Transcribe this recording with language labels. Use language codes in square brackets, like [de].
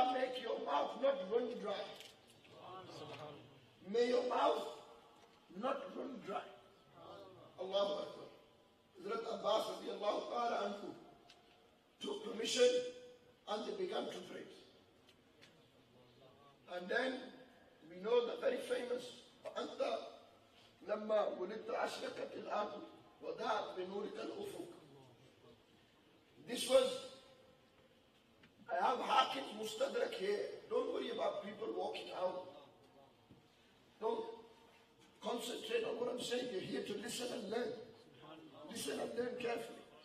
[en] Allah make your mouth not run dry. May your mouth not run dry. Allahu Akbar. Hazrat Abbas radiallahu ta'ala anhu took permission and they began to pray. And then we know the very famous [ar] أنت لما ولدت أشرقت الأرض وضاءت بنورك الأفق. [en] This was, I have Hakim's Mustadrak here. Don't worry about people walking out. Don't concentrate on what I'm saying. You're here to listen and learn. Listen and learn carefully.